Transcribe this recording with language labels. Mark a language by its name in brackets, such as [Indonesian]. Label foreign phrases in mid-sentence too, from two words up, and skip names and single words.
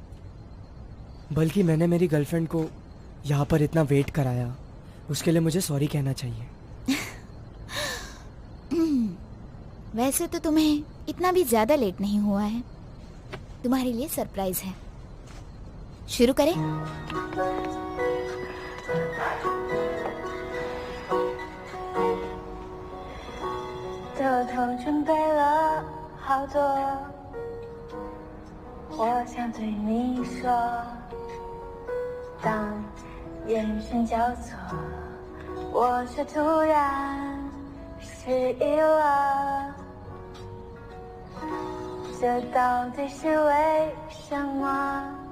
[Hindi] बल्कि मैंने मेरी गर्लफ्रेंड को यहाँ पर इतना वेट कराया, उसके लिए मुझे सॉरी कहना चाहिए। वैसे तो तुम्हें इतना भी ज्यादा लेट नहीं हुआ है, तुम्हारे लिए सरप्राइज है। शुरू करें? [Chinese] 偷偷准备了好多，我想对你说，当眼神交错，我却突然失忆了，这到底是为什么？